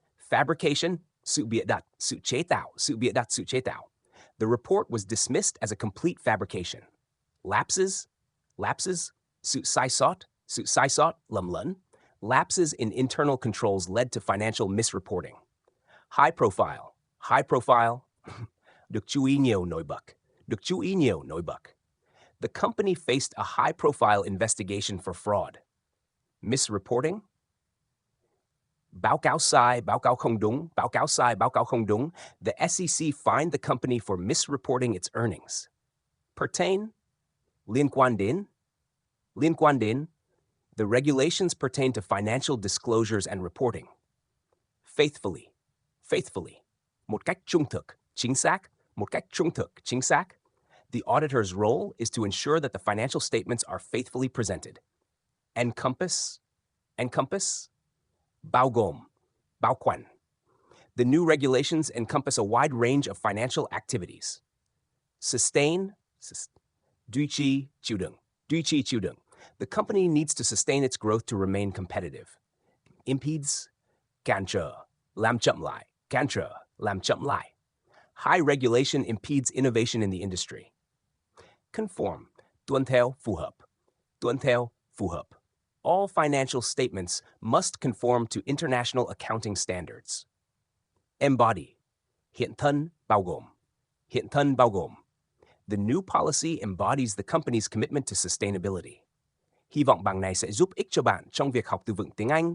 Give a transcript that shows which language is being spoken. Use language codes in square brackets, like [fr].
[en] Fabrication. [vi] Sự bịa đặt. Sự chế tạo. Sự bịa đặt. Sự chế tạo. [en] The report was dismissed as a complete fabrication. Lapses. Lapses. [vi] Sự sai sót. Sự sai sót. Lầm lẫn. [en] Lapses in internal controls led to financial misreporting. High profile. High profile. [vi] Được chú ý nhiều nổi bật. Được chú ý nhiều nổi bật. [en] the company faced a high-profile investigation for fraud. Misreporting? [vi] Báo cáo sai, báo cáo không đúng, báo cáo sai, báo cáo không đúng. [en] The SEC fined the company for misreporting its earnings. Pertain? [vi] Liên quan đến? Liên quan đến? [en] The regulations pertain to financial disclosures and reporting. Faithfully. Faithfully. [vi] Một cách trung thực, chính xác. Một cách trung thực, chính xác. [en] The auditor's role is to ensure that the financial statements are faithfully presented. Encompass? Encompass? [vi] Bao gồm, bao quanh. [en] The new regulations encompass a wide range of financial activities. Sustain, [vi] duy trì, chịu đựng, duy trì, chịu đựng. [en] The company needs to sustain its growth to remain competitive. Impedes, [vi] cản trở, làm chậm lại, cản trở, làm chậm lại. [en] High regulation impedes innovation in the industry. Conform, [vi] tuân theo, phù hợp, [en] tuân theo, phù hợp. All financial statements must conform to international accounting standards. Embody, [vi] hiện thân, bao gồm, hiện thân, bao gồm. [en] The new policy embodies the company's commitment to sustainability. [vi] Hy vọng bằng này sẽ giúp ích cho bạn trong việc học từ vựng tiếng Anh